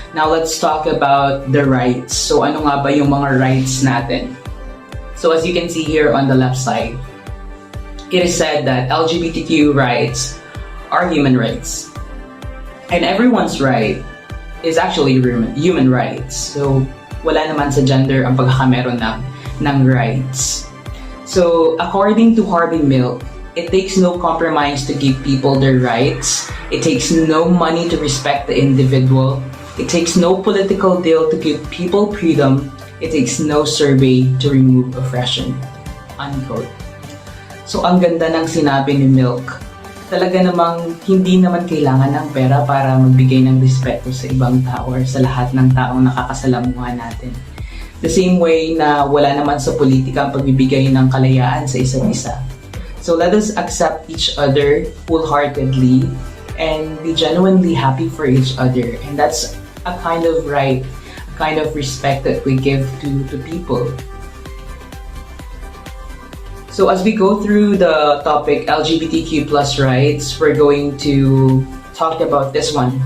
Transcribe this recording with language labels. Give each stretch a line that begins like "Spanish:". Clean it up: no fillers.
English: Now let's talk about the rights. So
Filipino: ano nga ba yung mga rights natin?
English: So as you can see here on the left side, it is said that LGBTQ rights are human rights. And everyone's right is actually human rights.
Filipino: So wala naman sa gender ang pagkakameron ng rights.
English: So according to Harvey Milk, it takes no compromise to give people their rights. It takes no money to respect the individual. It takes no political deal to give people freedom. It takes no survey to remove oppression. Unquote.
Filipino: So ang ganda ng sinabi ni Milk. Talaga namang hindi naman kailangan ng pera para magbigay ng respeto sa ibang tao or sa lahat ng taong nakakasalamuha natin.
English: The same way
Filipino: na wala naman sa politika ang pagbibigay ng kalayaan sa isa't isa.
English: So let us accept each other wholeheartedly and be genuinely happy for each other. And that's a kind of right, a kind of respect that we give to people. So as we go through the topic LGBTQ+ rights, we're going to talk about this one.